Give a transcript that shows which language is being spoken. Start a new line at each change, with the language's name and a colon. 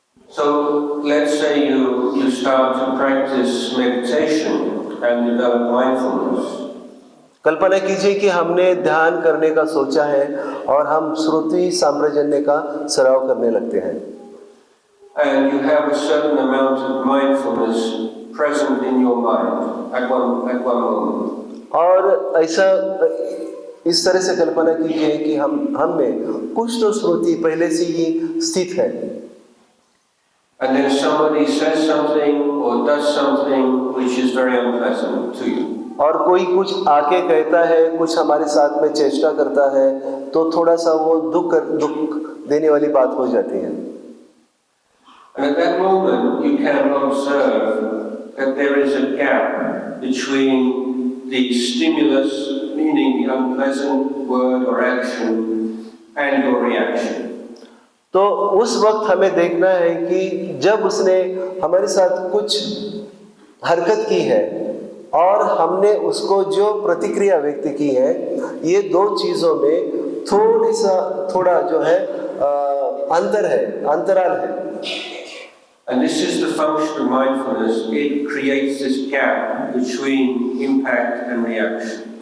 English: So let's say you start to practice meditation and develop mindfulness.
Hindi: कल्पना कीजिए कि हमने ध्यान करने का सोचा है और हम श्रुति साम्राजन्य का सराव करने लगते हैं।
English: And you have a certain amount of mindfulness present in your mind at one moment.
Hindi: और ऐसा इस तरह से कल्पना कीजिए कि हम में कुछ तो श्रुति पहले से ही स्थित है।
English: And then somebody says something or does something which is very unpleasant to you.
Hindi: और कोई कुछ आके कहता है, कुछ हमारे साथ में चेष्टा करता है तो थोड़ा सा वो दुख देने वाली बात हो जाती है।
English: And at that moment you can observe that there is a gap between the stimulus, meaning the unpleasant word or action, and your reaction.
Hindi: तो उस वक्त हमें देखना है कि जब उसने हमारे साथ कुछ हरकत की है और हमने उसको जो प्रतिक्रिया व्यक्त की है, ये दो चीजों में थोड़ा जो है अंतराल है।
English: And this is the function of mindfulness. It creates this gap between impact and reaction.